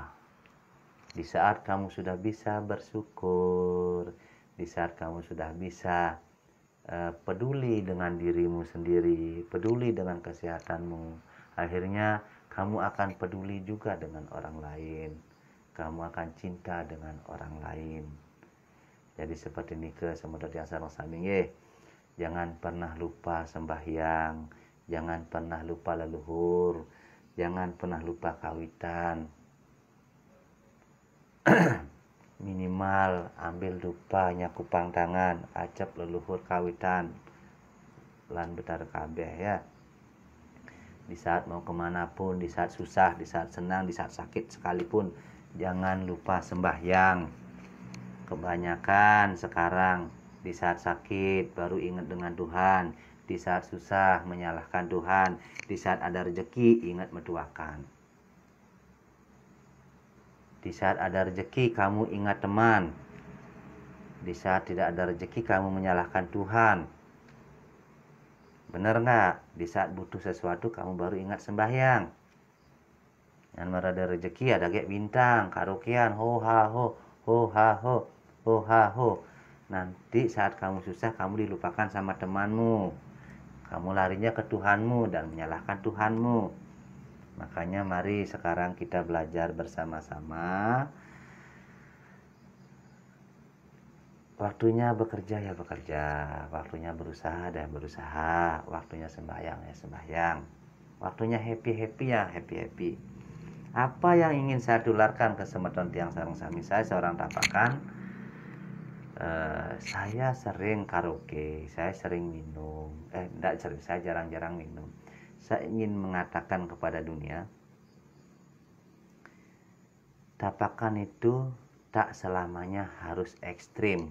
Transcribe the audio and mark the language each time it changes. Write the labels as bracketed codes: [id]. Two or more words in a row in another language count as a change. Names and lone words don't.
[id] Di saat kamu sudah bisa bersyukur, di saat kamu sudah bisa peduli dengan dirimu sendiri, peduli dengan kesehatanmu, akhirnya kamu akan peduli juga dengan orang lain. Kamu akan cinta dengan orang lain. Jadi seperti ini ke semedot yang [ban] sareng sami nggih. [id] Jangan pernah lupa sembahyang, jangan pernah lupa leluhur, jangan pernah lupa kawitan. [ban] Minimal ambil dupa nyakupang tangan, acap leluhur kawitan lan betar kabeh ya. [id] Di saat mau kemanapun, di saat susah, di saat senang, di saat sakit sekalipun, jangan lupa sembahyang. Kebanyakan sekarang di saat sakit baru ingat dengan Tuhan, di saat susah menyalahkan Tuhan, di saat ada rezeki ingat mendoakan. Di saat ada rezeki kamu ingat teman, di saat tidak ada rezeki kamu menyalahkan Tuhan. Benar nggak? Di saat butuh sesuatu kamu baru ingat sembahyang. Yang merada rezeki ada kayak bintang, karaokean, ho ha ho, ho ha ho, ho ha ho. Nanti saat kamu susah kamu dilupakan sama temanmu. Kamu larinya ke Tuhanmu dan menyalahkan Tuhanmu. Makanya mari sekarang kita belajar bersama-sama. Waktunya bekerja ya bekerja, waktunya berusaha dan berusaha, waktunya sembahyang ya sembahyang, waktunya happy-happy ya happy-happy. Apa yang ingin saya tularkan ke [ban] semedon tiang sareng sami, [id] saya seorang tapakan. Saya sering karaoke, saya sering minum, enggak sering, saya jarang-jarang minum. Saya ingin mengatakan kepada dunia, tapakan itu tak selamanya harus ekstrim.